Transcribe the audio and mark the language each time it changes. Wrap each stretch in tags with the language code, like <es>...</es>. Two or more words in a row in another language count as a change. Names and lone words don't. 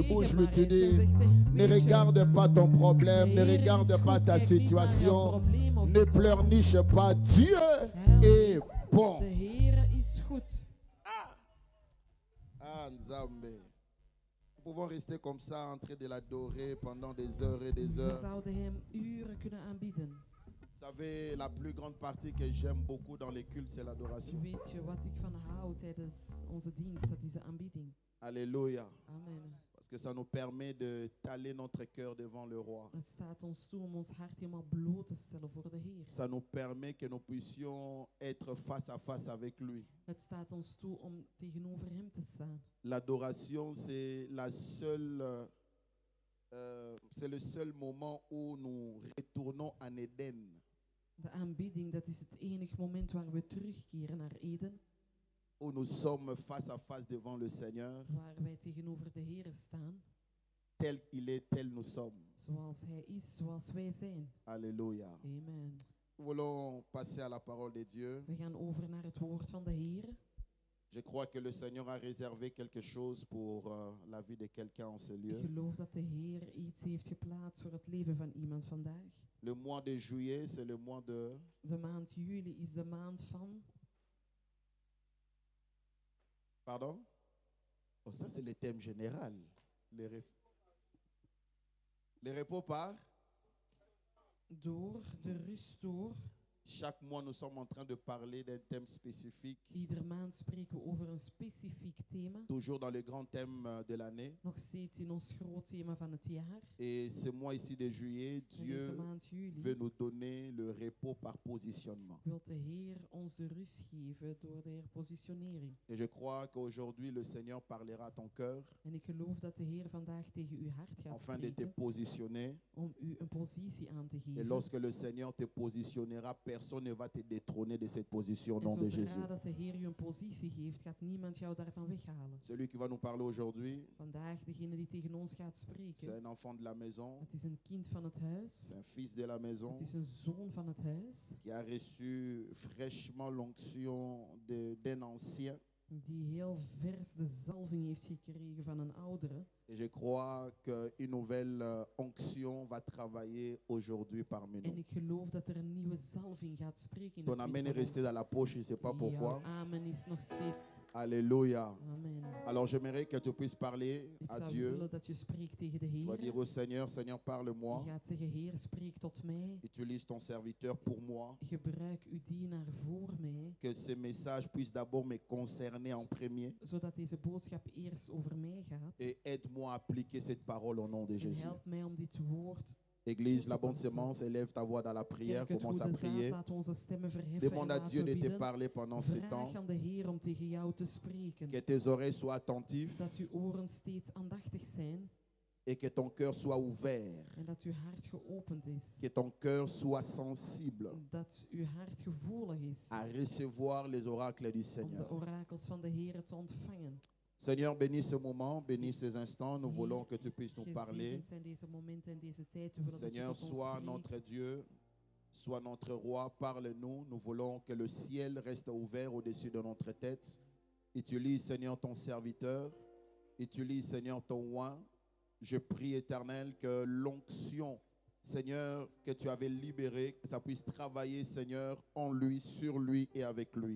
<fr>Tu dis, ne regarde pas ton problème, ne regarde pas ta situation, ne pleurniche pas. Dieu est bon. Nzambe. pouvons rester comme ça en train de l'adorer pendant des heures et des</fr> <nl>We</nl> <fr>heures.</fr> <nl>zouden hem uren kunnen aanbieden.</nl> <fr>Vous savez, la plus grande partie que j'aime beaucoup dans les cultes, c'est l'adoration.</fr> <nl>Weet je wat ik van hou tijdens onze dienst? Dat is de aanbieding.</nl> <fr>Alléluia. Amen. Parce que ça nous permet de taler notre cœur devant le roi.</fr> <nl>Het staat ons toe om ons hart helemaal bloot te stellen voor de Heer.</nl> <fr>Ça nous permet que nous puissions être face à face avec lui.</fr> <nl>Het staat ons toe om tegenover hem te staan.</nl> <fr>L'adoration, c'est c'est le seul moment où nous retournons en Éden,</fr> <nl>De aanbieding, dat is het enige moment waar we terugkeren naar Eden.</nl> <fr>où nous sommes face à face devant le Seigneur.</fr> <nl>Waar wij tegenover de Heer staan.</nl> <fr>Tel il est, tel nous sommes.</fr> <nl>Zoals hij is, zoals wij zijn.</nl> <fr>Alléluia. Amen. Nous voulons passer à la parole de Dieu.</fr> <nl>We gaan over naar het woord van de Heer.</nl> <fr>Je crois que le Seigneur a réservé quelque chose pour la vie de quelqu'un en ce</fr> <nl>Ik</nl> <fr>lieu.</fr> <nl>geloof dat de Heer iets heeft geplaatst voor het leven van iemand vandaag.</nl> <fr>Le mois de juillet, c'est le mois de...</fr> <nl>De maand juli is de maand van...</nl> <fr>Pardon? Oh, ça, c'est le thème général. Les repos par...</fr> <nl>Door, de rust door.</nl> <fr>Chaque mois, nous sommes en train de parler d'un thème spécifique,</fr> <nl>Iedere maand spreken we over een specifiek thema.</nl> <fr>toujours dans le grand thème de l'année.</fr> <nl>Nog steeds in ons groot thema van het jaar.</nl> <fr>Et ce mois ici de juillet,</fr> <nl>In deze</nl> <fr>Dieu</fr> <nl>maand juli</nl> <fr>veut nous donner le repos par positionnement.</fr> <nl>wil de Heer ons de rust geven door de herpositionering.</nl> <fr>Et je crois qu'aujourd'hui, le Seigneur parlera à ton cœur</fr> <nl>En ik geloof dat de Heer vandaag tegen uw hart gaat</nl> <fr>afin de te</fr> <nl>spreken</nl> <fr>positionner.</fr> <nl>om u een positie aan te</nl> <fr>Et</fr> <nl>geven.</nl> <fr>lorsque le Seigneur te positionnera, personne ne va te détrôner de cette position au</fr> <nl>En</nl> <fr>nom de Jésus.</fr> <nl>zodra dat de Heer u een positie geeft, gaat niemand jou daarvan weghalen.</nl> <fr>Celui qui va nous parler aujourd'hui,</fr> <nl>Vandaag, degene die tegen ons gaat</nl> <fr>c'est</fr> <nl>spreken,</nl> <fr>un enfant de la maison,</fr> <nl>het is een kind van het huis.</nl> <fr>c'est un fils de la maison</fr> <nl>Het is een zoon van het huis.</nl> <fr>qui a reçu fraîchement l'onction d'un ancien.</fr> <nl>Die heel vers de zalving heeft gekregen van een oudere.</nl> <fr>Et je crois qu'une nouvelle onction va travailler aujourd'hui parmi</fr> <nl>En</nl> <fr>nous.</fr> <nl>ik geloof dat er een nieuwe zalving gaat spreken in</nl> <fr>Ton</fr> <nl>het</nl> <fr>amen est</fr> <nl>midden van</nl> <fr>resté dans la poche, je ne sais pas</fr> <nl>ons.</nl> <fr>pourquoi.</fr> <nl>Jouw amen is nog steeds.</nl> <fr>Alléluia. Amen. Alors j'aimerais que tu puisses parler</fr> <nl>Ik</nl> <fr>à</fr> <nl>zou</nl> <fr>Dieu.</fr> <nl>willen dat je spreekt tegen de</nl> <fr>Tu vas dire</fr> <nl>Heer.</nl> <fr>au Seigneur, Seigneur,</fr> <nl>Je</nl> <fr>parle-moi.</fr> <nl>gaat zeggen, Heer, spreek tot mij.</nl> <fr>Utilise ton serviteur pour moi.</fr> <nl>Gebruik uw dienaar voor mij.</nl> <fr>Que ce message puisse d'abord me concerner en premier.</fr> <nl>Zodat deze boodschap eerst over mij gaat.</nl> <fr>Et aide-moi à appliquer cette parole au nom de</fr> <nl>En</nl> <fr>Jésus.</fr> <nl>help mij om dit woord.</nl> <fr>Église, la bonne sémence, élève ta voix dans la prière,</fr> <nl>Kerk, het</nl> <fr>commence à</fr> <nl>goede zaad,</nl> <fr>prier.</fr> <nl>laat onze stemmen verheffen.</nl> <fr>Demande</fr> <nl>En</nl> <fr>à Dieu</fr> <nl>laten</nl> <fr>de</fr> <nl>we</nl> <fr>te</fr> <nl>bidden.</nl> <fr>parler pendant ce temps.</fr> <nl>Vraag aan de Heer om tegen jou te spreken.</nl> <fr>Que tes oreilles soient attentives</fr> <nl>Dat uw oren steeds aandachtig zijn.</nl> <fr>et que ton cœur soit ouvert.</fr> <nl>En dat uw hart geopend is.</nl> <fr>Que ton cœur soit sensible</fr> <nl>Dat uw hart gevoelig is.</nl> <fr>à recevoir les oracles du</fr> <nl>Om de</nl> <fr>Seigneur.</fr> <nl>orakels van de Heer te ontvangen.</nl> <fr>Seigneur, bénis ce moment, bénis ces instants. Nous voulons que tu puisses nous parler.</fr> <nl>Gezegend zijn deze momenten en deze tijd. We willen dat je</nl> <fr>Seigneur,</fr> <nl>tot ons</nl> <fr>sois</fr> <nl>spreekt.</nl> <fr>notre Dieu, sois notre roi, parle-nous. Nous voulons que le ciel reste ouvert au-dessus de notre tête. Utilise, Seigneur, ton serviteur. Utilise, Seigneur, ton oint. Je prie, Éternel, que l'onction, Seigneur, que tu avais libérée, que ça puisse travailler, Seigneur, en lui, sur lui et avec lui.</fr>